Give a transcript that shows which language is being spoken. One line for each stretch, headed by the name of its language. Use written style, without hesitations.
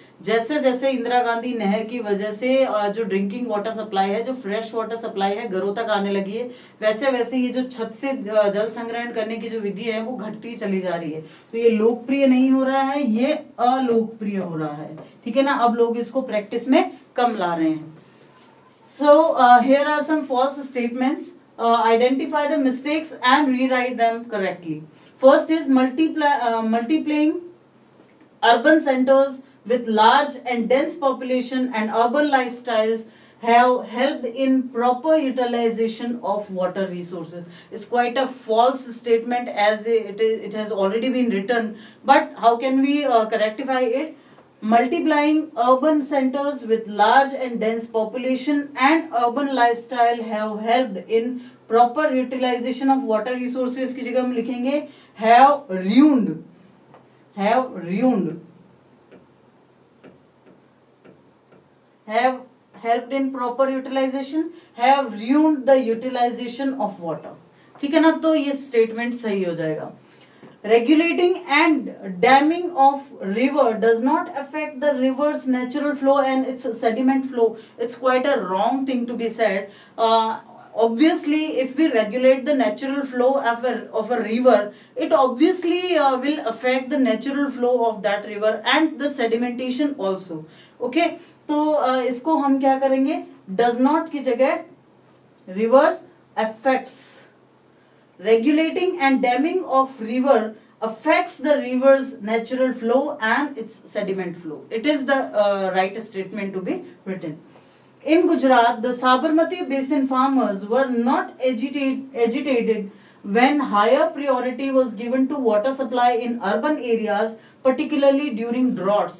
Hindi: जैसे जैसे इंदिरा गांधी नहर की वजह से जो ड्रिंकिंग वाटर सप्लाई है, जो फ्रेश वाटर सप्लाई है, घरों तक आने लगी है, वैसे वैसे ये जो छत से जल संग्रहण करने की जो विधि है वो घटती चली जा रही है। तो ये लोकप्रिय नहीं हो रहा है, ये अलोकप्रिय हो रहा है। ठीक है ना, अब लोग इसको प्रैक्टिस में कम ला रहे हैं।
English: So here are some false statements, identify the mistakes and rewrite them correctly. First is multiplying urban centers with large and dense population and urban lifestyles have helped in proper utilization of water resources. It's quite a false statement as it has already been written, but how can we rectify it? Multiplying urban centers with large and dense population and urban lifestyle have helped in proper utilization of water resources
Hindi: की जगह हम लिखेंगे
English: have ruined, have ruined, have helped in proper utilization, have ruined the utilization of water.
Hindi: ठीक है ना, तो ये statement सही हो जाएगा।
English: Regulating and damming of river does not affect the river's natural flow and its sediment flow. It's quite a wrong thing to be said. Obviously, if we regulate the natural flow of a river, it obviously will affect the natural flow of that river and the sedimentation also.
Hindi: Okay, तो इसको हम क्या करेंगे,
English: does not
Hindi: की जगह
English: rivers affects. Regulating and damming of river affects the river's natural flow and its sediment flow. It is the right statement to be written. In Gujarat, the Sabarmati basin farmers were not agitated when higher priority was given to water supply in urban areas, particularly during droughts.